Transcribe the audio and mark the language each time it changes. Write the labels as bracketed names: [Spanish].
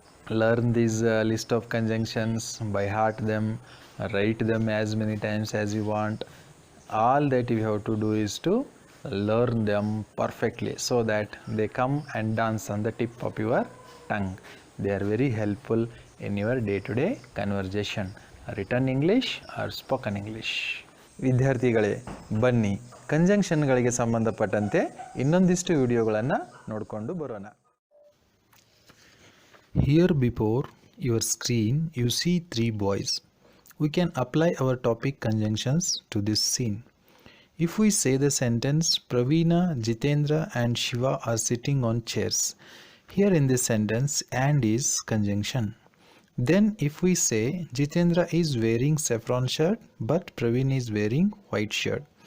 [English] Learn this list of conjunctions by heart them, write them as many times as you want. All that you have to do is to learn them perfectly so that they come and dance on the tip of your tongue. They are very helpful in your day-to-day conversation, written English or spoken English. [Kannada] ವಿದ್ಯಾರ್ಥಿಗಳೇ, ಬನ್ನಿ ಕಂಜಂಕ್ಷನ್ಗಳಿಗೆ ಸಂಬಂಧಪಟ್ಟಂತೆ ಇನ್ನೊಂದಿಷ್ಟು ವಿಡಿಯೋಗಳನ್ನು ನೋಡಿಕೊಂಡು ಬರೋಣ. [English] Here before your screen you see 3 boys. We can apply our topic conjunctions to this scene. If we say the sentence Praveena, Jitendra and Shiva are sitting on chairs. Here in this sentence and is conjunction. Then if we say Jitendra is wearing saffron shirt but Praveen is wearing white shirt.